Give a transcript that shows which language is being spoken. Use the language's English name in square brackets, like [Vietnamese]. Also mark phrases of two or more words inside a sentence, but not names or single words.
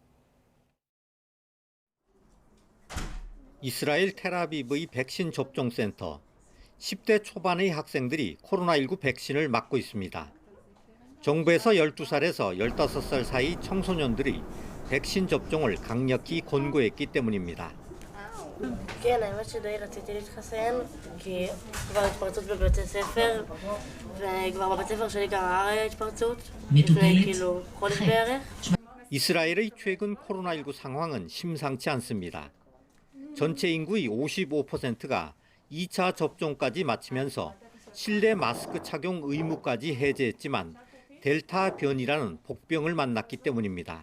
[Korean] 이스라엘 텔아비브의 백신 접종센터. 10대 초반의 학생들이 코로나19 백신을 맞고 있습니다. 정부에서 12살에서 15살 사이 청소년들이 백신 접종을 강력히 권고했기 때문입니다. [Hebrew] כן, האמת שדי רציתי להתחסן, כי כבר התפרצות בבית הספר, וכבר בבית הספר שלי גם היה התפרצות, לפני חודש בערך. [Korean] 이스라엘의 최근 코로나19 상황은 심상치 않습니다. 전체 인구의 55%가 2차 접종까지 마치면서 실내 마스크 착용 의무까지 해제했지만 델타 변이라는 복병을 만났기 때문입니다.